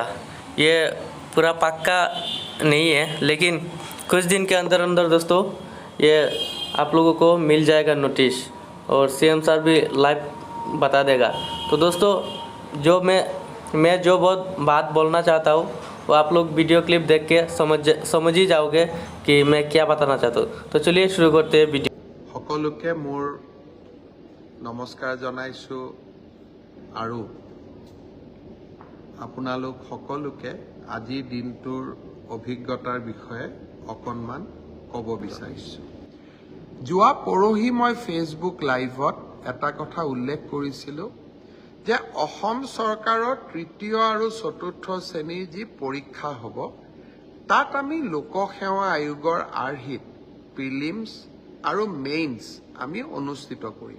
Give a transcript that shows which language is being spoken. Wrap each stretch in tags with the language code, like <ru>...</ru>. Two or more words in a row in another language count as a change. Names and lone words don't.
<hi>ये पूरा पक्का नहीं है, लेकिन कुछ दिन के अंदर अंदर दोस्तों ये आप लोगों को मिल जाएगा नोटिस, और सीएम सर भी लाइव बता देगा। तो दोस्तों मैं जो बहुत बात बोलना चाहता हूँ वो आप लोग</hi> <en>video clip</en> <hi>देख के समझ ही जाओगे कि मैं क्या बताना चाहता हूँ। तो चलिए शुरू करते हैं वीडियो।</hi> <as>সকলোকে মোৰ নমস্কাৰ জনাইছোঁ আৰু আপোনালোক সকলোকে আজিৰ দিনটোৰ অভিজ্ঞতাৰ বিষয়ে অকণমান ক'ব বিচাৰিছোঁ। যোৱা পৰহি মই ফেচবুক লাইভত এটা কথা উল্লেখ কৰিছিলোঁ যে অসম চৰকাৰৰ তৃতীয় আৰু চতুৰ্থ শ্ৰেণীৰ যি পৰীক্ষা হ'ব তাত আমি লোকসেৱা আয়োগৰ আৰ্হিত প্ৰিলিমছ আৰু মেইনছ আমি অনুষ্ঠিত কৰিম।</as>